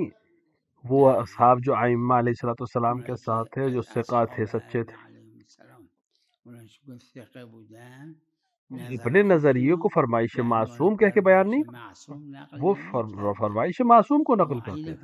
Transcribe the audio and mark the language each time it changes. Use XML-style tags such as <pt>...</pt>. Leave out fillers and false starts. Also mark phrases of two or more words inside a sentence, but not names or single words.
<ur>وہ اصحاب جو ائمہ</ur> <ar>علیہ الصلوۃ والسلام</ar> <ur>کے ساتھ تھے، جو ثقات تھے، سچے تھے،</ur> <ar>علیهم السلام</ar> <fa>اوناش که ثقه بودن</fa> <ur>اپنے نظریے کو فرمائش معصوم کہہ کے بیان نہیں کرتے.</ur> <fa>معصوم نقل</fa> <ur>وہ</ur> <fa>نمی‌کردن.</fa> <ur>فرمائش معصوم کو نقل آیین کرتے تھے.</ur>